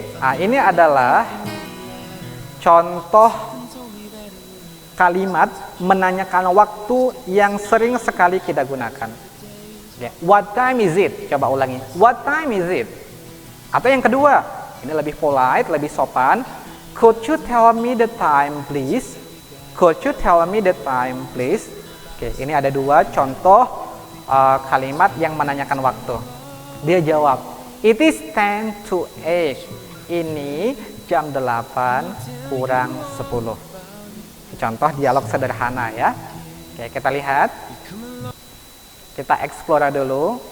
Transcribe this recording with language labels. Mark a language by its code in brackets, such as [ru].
[id] Nah, ini adalah contoh kalimat menanyakan waktu yang sering sekali kita gunakan. Oke, [en] what time is it? [id] Coba ulangi. [en] What time is it? [id] Atau yang kedua, ini lebih polite, lebih sopan. [en] Could you tell me the time, please? Could you tell me the time, please? [id] Oke, ini ada dua contoh kalimat yang menanyakan waktu. Dia jawab, [en] it is 10 to 8. [id] Ini jam 8 kurang 10. Contoh dialog sederhana ya. Oke, kita lihat. Kita explore dulu.